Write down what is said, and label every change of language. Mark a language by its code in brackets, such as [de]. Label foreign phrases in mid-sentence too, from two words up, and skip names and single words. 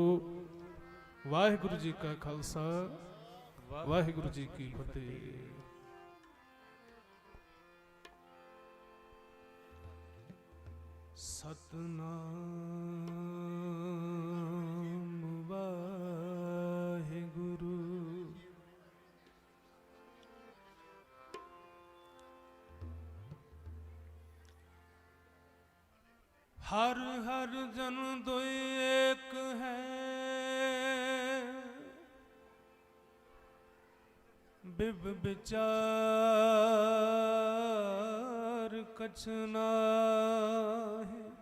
[pa] ਵਾਹਿਗੁਰੂ ਜੀ ਕਾ ਖਾਲਸਾ, ਵਾਹਿਗੁਰੂ ਜੀ ਕੀ ਫਤਿਹ। ਸਤਨਾਮ ਵਾਹਿਗੁਰੂ। ਹਰ ਹਰ ਜਨ ਦੁਈ ਏਕ ਹੈ, ਬਿਬ ਬਿਚਾਰ ਕਛ ਨਾਹਿ।